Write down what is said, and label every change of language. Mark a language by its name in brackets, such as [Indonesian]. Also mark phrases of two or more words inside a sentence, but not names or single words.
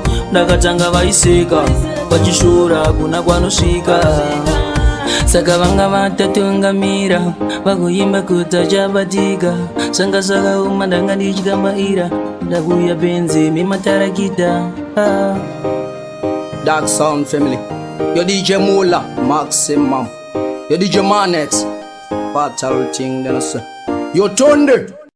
[Shona] Ndakatanga vaiseka, vachishora hakuna kwanosvika. Saka vanga vatatungamira, vagoimba kuti achabatika. Zvanga zvakaoma, ndanga ndichikambaira, ndakuya benzi mematarakita. Ah. Dark Sound Family. Yo, D J Mula, Maximum. Yo, D J Manex. [English] Fatal thing, then I say. Yo, Tonde.